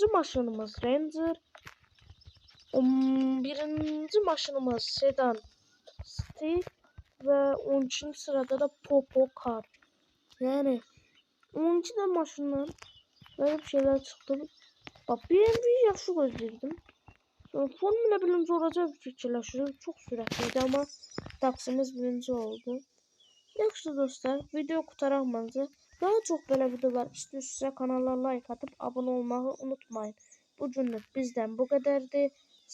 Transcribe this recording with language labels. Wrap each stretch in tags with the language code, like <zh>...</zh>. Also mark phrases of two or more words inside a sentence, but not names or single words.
<az>maşınımız Ranger. 11. maşınımız Sedan Steve ve 13. sırada da Popo Car.</az> <tr>Yani 12 de maşından böyle bir şeyler çıktı.</tr> <az>Bak BMW'yi yaxşı gözləyirdim. Sonra Formula birinci olacaq fikirləşirdim. Çox sürətliydi ama taksimiz birinci oldu. Yaxşı dostlar, video qutaraq məncə. Daha çox belə videolar istəyirsinizsə kanala like</az> <tr>atıp abone olmağı unutmayın.</tr> <az>Bu günlük bizdən bu qədərdir.</az>